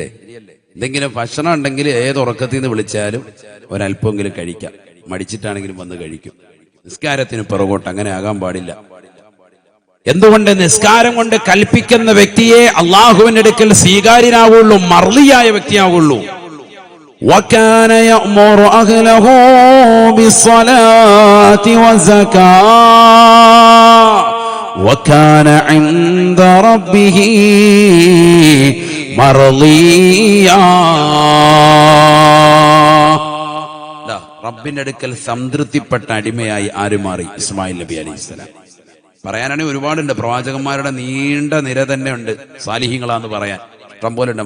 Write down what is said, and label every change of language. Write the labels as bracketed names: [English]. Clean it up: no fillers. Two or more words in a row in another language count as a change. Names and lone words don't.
[Malayalam] എന്തെങ്കിലും ഭക്ഷണം ഉണ്ടെങ്കിൽ ഏത് ഉറക്കത്തിൽ നിന്ന് വിളിച്ചാലും ഒരല്പമെങ്കിലും കഴിക്കാം. മടിച്ചിട്ടാണെങ്കിലും വന്ന് കഴിക്കും. നിസ്കാരത്തിന് പിറകോട്ട് അങ്ങനെ ആകാൻ പാടില്ല. എന്തുകൊണ്ട്? നിസ്കാരം കൊണ്ട് കൽപ്പിക്കുന്ന വ്യക്തിയെ അള്ളാഹുവിന്റെ അടുക്കൽ സ്വീകാര്യനാവുള്ളൂ, മർളിയായ വ്യക്തിയാവുള്ളൂ. [Arabic] وَكَانَ يَأْمُرُ أَهْلَهُ بِالصَّلَاةِ وَالزَّكَاةِ وَكَانَ عِندَ رَبِّهِ മർളിയാ. [Malayalam] റബ്ബിന്റെ അടുക്കൽ സംതൃപ്തിപ്പെട്ട അടിമയായി ആര് മാറി? ഇസ്മായിൽ നബി അലൈഹിസ്സലാം. പറയാനാണെങ്കിൽ ഒരുപാടുണ്ട്. പ്രവാചകന്മാരുടെ നീണ്ട നിര തന്നെ ഉണ്ട്. സാലിഹീങ്ങളാന്ന് പറയാൻ ഇഷ്ടം പോലെ ഉണ്ട്.